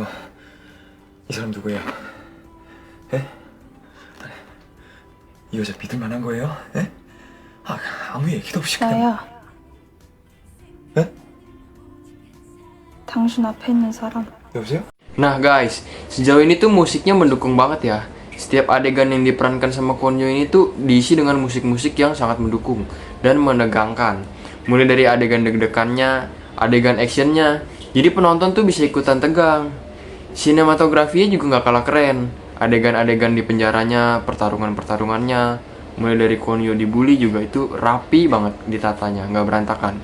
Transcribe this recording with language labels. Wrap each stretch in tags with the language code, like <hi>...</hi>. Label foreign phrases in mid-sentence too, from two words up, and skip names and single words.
<ko>이 사람 누구예요? 에? 아니, 이 여자 믿을 만한 거예요? 에? 아무 얘기도 없이 그냥. 나야. 에? 당신 앞에 있는 사람. 여보세요?</ko> <id>Nah guys, sejauh ini tuh musiknya mendukung banget ya. Setiap adegan yang diperankan sama Kwon Yo ini tuh diisi dengan musik-musik yang sangat mendukung dan menegangkan. Mulai dari adegan deg-degannya, adegan actionnya, jadi penonton tuh bisa ikutan tegang. Sinematografinya juga gak kalah keren. Adegan-adegan di penjaranya, pertarungan-pertarungannya, mulai dari Kwon Yo dibully juga itu rapi banget ditatanya, gak berantakan.</id>